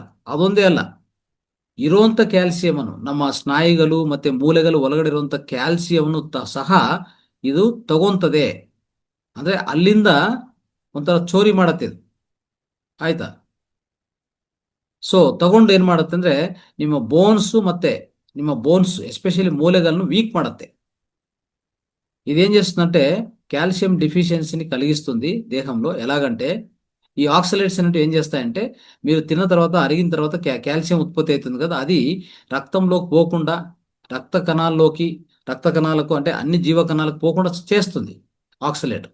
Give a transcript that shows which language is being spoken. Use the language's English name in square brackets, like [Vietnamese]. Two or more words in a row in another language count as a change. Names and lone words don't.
[Kannada] ಅದೊಂದೇ ಅಲ್ಲ, ಇರುವಂತ ಕ್ಯಾಲ್ಸಿಯಂ ಅನ್ನು ನಮ್ಮ ಸ್ನಾಯುಗಳು ಮತ್ತೆ ಮೂಳೆಗಳು ಒಳಗಡೆ ಇರುವಂತ ಕ್ಯಾಲ್ಸಿಯಂ ಸಹ ಇದು ತಗೊಂತದೆ. ಅಂದ್ರೆ ಅಲ್ಲಿಂದ ಒಂಥರ ಚೋರಿ ಮಾಡತ್ತೆ ಇದು, ಆಯ್ತಾ? ಸೊ ತಗೊಂಡು ಏನ್ ಮಾಡುತ್ತೆ ಅಂದ್ರೆ ನಿಮ್ಮ ಬೋನ್ಸ್ [Telugu] ఎస్పెషల్లీ మూలలను వీక్ [Kannada] ಮಾಡುತ್ತೆ. [Telugu] ఇదేం చేస్తుందంటే కాల్షియం డెఫిషియన్సీని కలిగిస్తుంది దేహంలో. ఎలాగంటే ఈ ఆక్సలేట్స్ అనేవి ఏం చేస్తాయంటే మీరు తిన్న తర్వాత, అరిగిన తర్వాత కాల్షియం ఉత్పత్తి అవుతుంది కదా, అది రక్తంలోకి పోకుండా రక్త కణాలకు అంటే అన్ని జీవ కణాలకు పోకుండా చేస్తుంది ఆక్సలేట్.